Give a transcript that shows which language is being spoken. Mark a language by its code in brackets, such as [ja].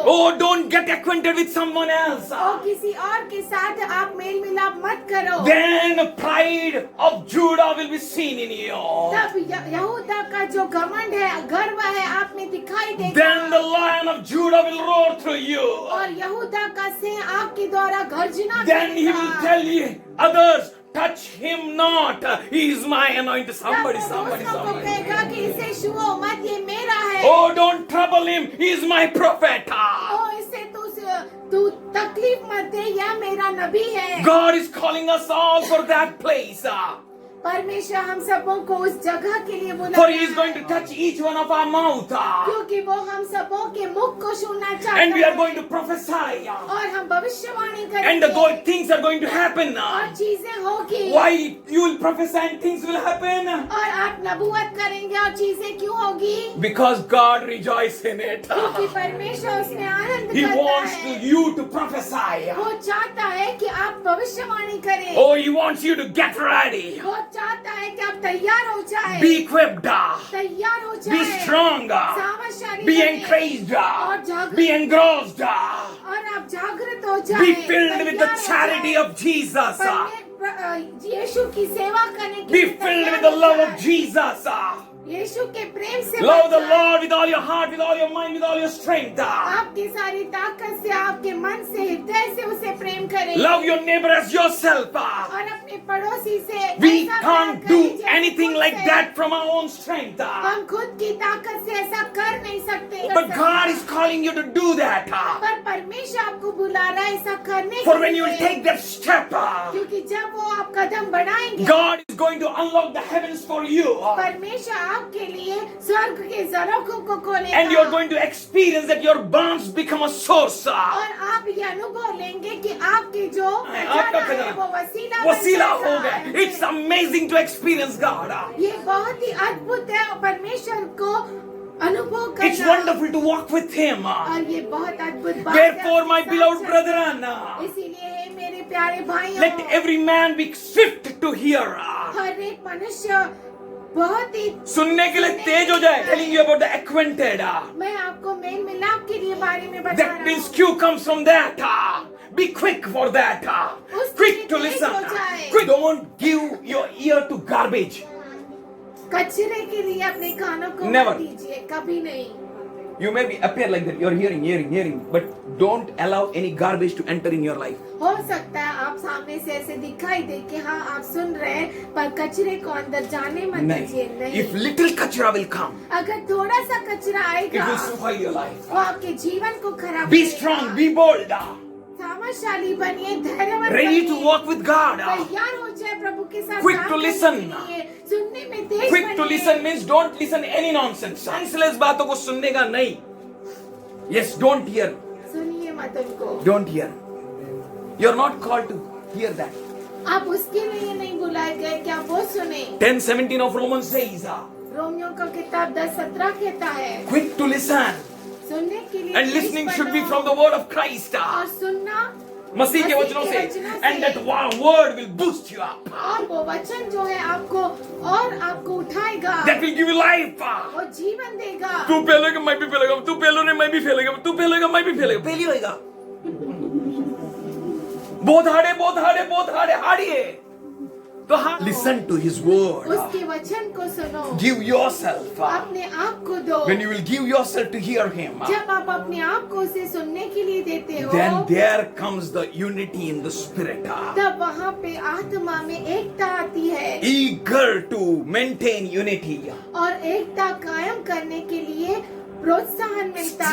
[en] Oh, don't get acquainted with someone else. [hi] और किसी और के साथ आप मेल मिलाप मत करो। [en] Then pride of Judah will be seen in you. [hi] तब यहूदा का जो घमंड है, गर्व है, आप में दिखाई देगा। [en] Then the lion of Judah will roar through you. [hi] और यहूदा का सिंह आपके द्वारा गर्जना [en] Then he will tell you, others, touch him not. He is my anointed. Somebody. [hi] को कहेगा कि इसे छुओ मत, ये मेरा है। [en] Oh, don't trouble him. He is my prophet. [hi] ओ, इससे तू तकलीफ मत दे, यह मेरा नबी है। [en] God is calling us all for that place. [hi] परमेश्वर हम सबों को उस जगह के लिए बुला [en] For He is going to touch each one of our mouth. [hi] क्योंकि वो हम सबों के मुख को छूना चाहता [en] And we are [hi] है। [en] going to prophesy. [hi] और हम भविष्यवाणी [en] And [hi] करेंगे [en] the things are going to happen. [hi] और चीजें होगी। [en] Why you will prophesy and things will happen? [hi] और आप नबूवत करेंगे और चीजें क्यों होगी? [en] Because God rejoices in it. [hi] क्योंकि परमेश्वर उसमें आनंद [en] He [hi] करता [en] wants [hi] है। [en] you to prophesy. [hi] वो चाहता है कि आप भविष्यवाणी करें। [en] Oh, He wants you to get ready. [hi] वो चाहता है कि आप तैयार हो जाए। [en] Be equipped. [hi] तैयार हो जाए। [en] Be strong. [hi] सामर्थ्यशाली [en] Be [hi] बने। [en] encouraged. [hi] और जागृत [en] Be engrossed. [hi] और आप जागृत हो जाए। [en] Be filled with the [hi] तैयार हो [en] charity [hi] जाए। [en] of Jesus. [hi] यीशु की सेवा करने के लिए [en] filled [hi] तैयार [en] with the [hi] हो [en] love [hi] जाए। [en] of Jesus. [hi] यीशु के प्रेम से [en] Love the [hi] भर जाए। [en] Lord with all your heart, with all your mind, with all your strength. [hi] आपकी सारी ताकत से, आपके मन से, हृदय से उसे प्रेम करें। [en] Love your neighbor as yourself. [hi] और अपने पड़ोसी से [en] We [hi] ऐसा [en] can't [hi] प्यार [en] do [hi] करें जैसे [en] anything [hi] खुद [en] like [hi] से। [en] that from our own strength. [hi] हम खुद की ताकत से ऐसा कर नहीं सकते। [en] But God is calling you to do that. [hi] पर परमेश्वर आपको बुला रहा है ऐसा करने [en] For [hi] के [en] when you [hi] लिए। [en] take that step, [hi] क्योंकि जब वो आप कदम बढ़ाएंगे, [en] God is going to unlock the heavens for you. [hi] परमेश्वर आपके लिए स्वर्ग के झरोखों को खोलेगा। [en] And you're going to experience that your barns become a source. [hi] और आप ये अनुभव लेंगे कि आपके जो आपका खजाना है वो खजाना वसीला वसीला बन हो जाएगा। गया. [en] It's amazing to experience God. [hi] ये बहुत ही अद्भुत है और परमेश्वर को अनुभव [en] It's [hi] करना। [en] wonderful to walk with Him. [hi] और ये बहुत अद्भुत बात है। [en] Therefore, my beloved brethren, [hi] इसीलिए हे मेरे प्यारे भाइयों, [en] let every man be swift to hear. [hi] हर एक मनुष्य बहुत ही सुनने के लिए तेज हो जाए. [en] Telling you about the acquainted. [hi] मैं आपको मेल मिलाप के लिए बारे में बता [en] That [hi] रहा [en] means [hi] हूँ। [en] Q comes from that. Be quick for that. Quick to listen. Quick. Don't give your ear to garbage. [hi] कचरे के लिए अपने कानों को [en] Never. [hi] मत दीजिए, कभी नहीं। [en] You may be appear like that. You're hearing, but don't allow any garbage to enter in your life. [hi] हो सकता है आप सामने से ऐसे दिखाई दे कि हाँ आप सुन रहे हैं, पर कचरे को अंदर जाने मत दीजिए। [en] No. [hi] नहीं, [en] If little kachra will come, [hi] अगर थोड़ा सा कचरा [en] it [hi] आएगा [en] will spoil your life. [hi] वो आपके जीवन को खराब [en] Be [hi] करेगा। [en] strong, be bold, [hi] सामर्थशाली बनिए, धैर्यवान [en] ready to [hi] बनिए, [en] walk with God. [hi] तैयार हो जाए प्रभु के साथ [en] Quick [hi] काम [en] to [hi] करने [en] listen. [hi] के लिए, सुनने में तेज [en] Quick to [hi] बनिए। [en] listen means don't listen any nonsense. Senseless [hi] बातों को सुनने का नहीं. [en] Yes, don't hear. [hi] सुनिए मत उनको। [en] Don't hear. You're not called to hear that. [hi] आप उसके लिए नहीं बुलाए गए क्या वो सुने। [en] 10:17 of Romans says, [hi] रोमियो का किताब 10:17 कहता है [en] quick to listen. [hi] सुनने के लिए [en] And [hi] Tej [en] listening should be [hi] बनो [en] from the word of Christ. [hi] और सुनना मसीह के वचनों से. [en] And that word will boost you up. [hi] और वो वचन जो है आपको उठाएगा। [en] That will give you life. [hi] वो जीवन देगा। तू फेलेगा मैं भी फेलेगा, तू फेलोगे मैं भी फेलेगा, तू फेलेगा मैं भी फेलेगा, फेल ही होएगा। बहुत हार्ड है। तो हाँ, [en] listen to his word. [hi] उसके वचन को सुनो। [en] Give yourself. [hi] अपने आप को दो। [en] When you will give yourself to hear him, [hi] जब आप अपने आप को उसे सुनने के लिए देते हो, [en] then there comes the unity in the spirit. [hi] तब वहाँ पे आत्मा में एकता आती है [en] Eager to maintain unity. [hi] और एकता कायम करने के लिए प्रोत्साहन मिलता है।